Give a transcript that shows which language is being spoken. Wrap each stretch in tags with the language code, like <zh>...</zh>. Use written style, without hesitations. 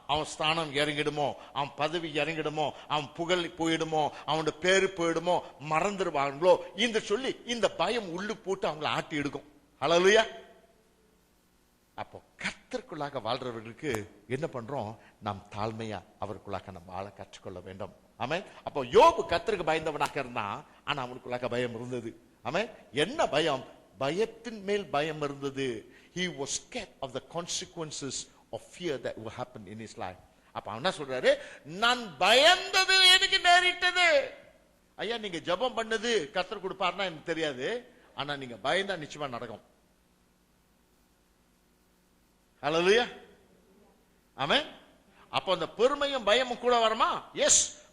<ta>அவன் ஸ்தானம் இறங்கிடுமோ, அவன் பதவி இறங்கிடுமோ, அவன் புகழ் போயிடுமோ, அவனோட பேரு போயிடுமோ, மறந்துடுவாங்களோ இந்த சொல்லி இந்த பயம் உள்ளு போட்டு அவங்களை ஆட்டி எடுக்கும். ஹல்லேலூயா. அப்போ கர்த்தருக்குள்ளாக வாழ்றவர்களுக்கு என்ன பண்றோம்? நாம் தாழ்மையா அவருக்குள்ளாக நம்ம வாழ கற்றுக்கொள்ள வேண்டும். ஆமென். அப்போ யோபு கர்த்தருக்கு பயந்தவனாக இருந்தான், ஆனா அவனுக்குள்ளாக பயம் இருந்தது. ஆமென். என்ன பயம்? பயத்தின் மேல் பயம் இருந்தது.</ta> <en>He was scared of the consequences of fear that will happen in his life.</en> <ta>அப்ப அவன் என்ன சொல்றாரு? நான் பயந்தது எனக்கு நேரிட்டது. ஐயா, நீங்க ஜெபம் பண்ணது கர்த்தர் கொடுப்பார்னா எனக்கு தெரியாது, ஆனா நீங்க பயந்தா நிச்சயமா நடக்கும். ஹல்லேலூயா. ஆமென். அப்ப அந்த பெருமையும் பயமும் கூட வருமா? எஸ்.</ta>